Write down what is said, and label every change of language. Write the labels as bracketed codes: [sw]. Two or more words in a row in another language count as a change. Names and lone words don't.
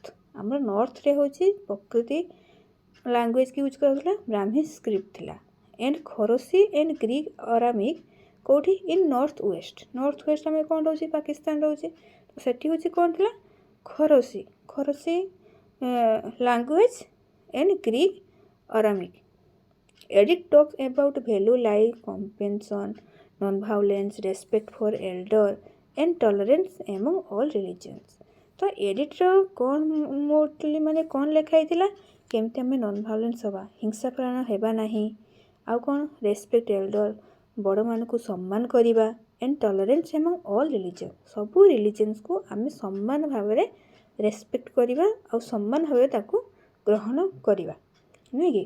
[or] ଆମର ନର୍ଥରେ ହେଉଛି ପ୍ରକୃତି ଲାଙ୍ଗୁଏଜ୍କି ୟୁଜ୍ କରାଉଥିଲା, ବ୍ରାହ୍ମୀ ସ୍କ୍ରିପ୍ଟ ଥିଲା। [en] and Kharosi and Greek Aramaic କେଉଁଠି? in north west. north west [or] ଆମେ କ'ଣ ରହୁଛି? ପାକିସ୍ତାନ ରହୁଛି। ତ ସେଠି ହେଉଛି କ'ଣ ଥିଲା? ଖରୋସି। ଖରୋସି [en] language and Greek Aramaic. Edict talks about value like compassion, non-violence, respect for elder and tolerance among all religions। [or] ତ ଏଡ଼ିକ୍ଟର କ'ଣ ମୋଷ୍ଟଲି ମାନେ କ'ଣ ଲେଖା ହେଇଥିଲା? କେମିତି ଆମେ [en] non violence [or] ହେବା, ହିଂସା ପ୍ରାଣ ହେବା ନାହିଁ, ଆଉ କ'ଣ? [en] respect elder, [or] ବଡ଼ମାନଙ୍କୁ ସମ୍ମାନ କରିବା, [en] and tolerance among all religion. [or] ସବୁ ରିଲିଜନ୍ସକୁ ଆମେ ସମାନ ଭାବରେ ରେସ୍ପେକ୍ଟ କରିବା ଆଉ ସମାନ ଭାବରେ ତାକୁ ଗ୍ରହଣ କରିବା, ନୁହେଁ କି?